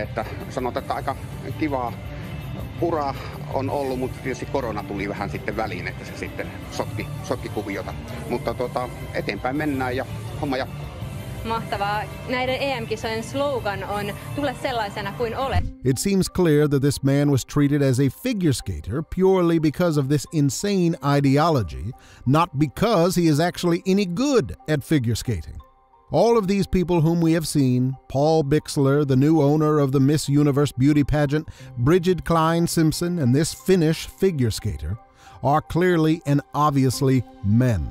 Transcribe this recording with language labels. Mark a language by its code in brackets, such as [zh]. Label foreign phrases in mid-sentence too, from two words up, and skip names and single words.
[fi] Että sanotaan, että aika kivaa ura on ollut, mutta tietysti korona tuli vähän sitten väliin, että se sitten sotki kuviota. Mutta eteenpäin mennään ja homma jatkuu. mahtavaa. Näiden EM-kisojen slogan on "Tule sellaisena kuin olet." [en] It seems clear that this man was treated as a figure skater purely because of this insane ideology, not because he is actually any good at figure skating. All of these people whom we have seen, Paul Bixler, the new owner of the Miss Universe beauty pageant, Brigid Klyne-Simpson, and this Finnish figure skater, are clearly and obviously men.